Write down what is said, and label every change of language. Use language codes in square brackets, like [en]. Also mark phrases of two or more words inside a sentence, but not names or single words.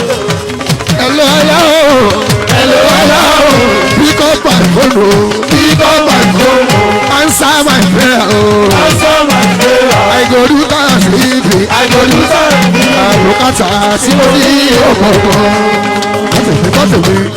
[en] Hello, hello. Hello, hello. Pick up my phone, oh. Pick up my phone, oh. Answer my prayer, oh. Answer my prayer. I go do thanksgiving. I go do thanksgiving. [yo] Àbùkátà tí mo ní ọ̀pọ̀ ọ̀pọ̀. Kọ́sẹ̀ mi, kọ́sẹ̀ mi.